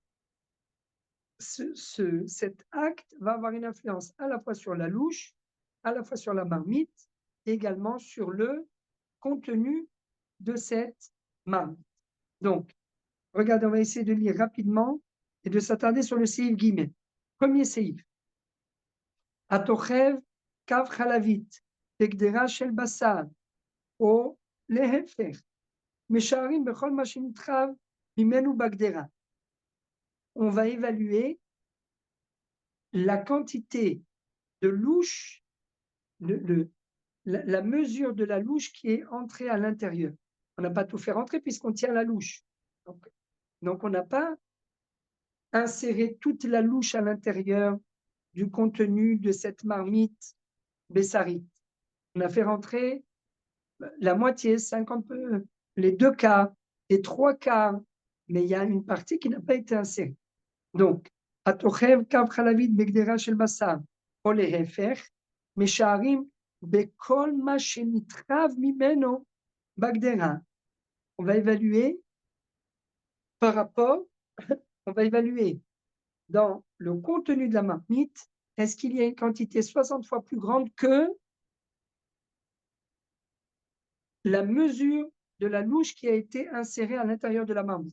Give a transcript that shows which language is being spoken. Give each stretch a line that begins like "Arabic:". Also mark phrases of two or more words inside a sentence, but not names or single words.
French: Cet acte va avoir une influence à la fois sur la louche, à la fois sur la marmite, et également sur le contenu de cette marmite. Donc, regardez, on va essayer de lire rapidement et de s'attarder sur le séif guillemets. Premier séif.
Hebrew: התוחב כף חלבית בקדרה של בשר, או להפך, משערים בכל מה שנתחב ממנו בגדרה.
French: On va évaluer la quantité de louche, la mesure de la louche qui est entrée à l'intérieur. On n'a pas tout fait rentrer puisqu'on tient la louche. Donc on n'a pas inséré toute la louche à l'intérieur du contenu de cette marmite bessarite. On a fait rentrer la moitié, 50, les 2 quarts, les 3 quarts, mais il y a une partie qui n'a pas été insérée. Donc,
Hebrew: התוחב כף חלבית בקדרה של בשר, או להפך, משערים בכל מה שנתחב ממנו בגדרה.
French: On va évaluer par rapport, on va évaluer dans le contenu de la marmite, est-ce qu'il y a une quantité 60 fois plus grande que la mesure de la louche qui a été insérée à l'intérieur de la marmite?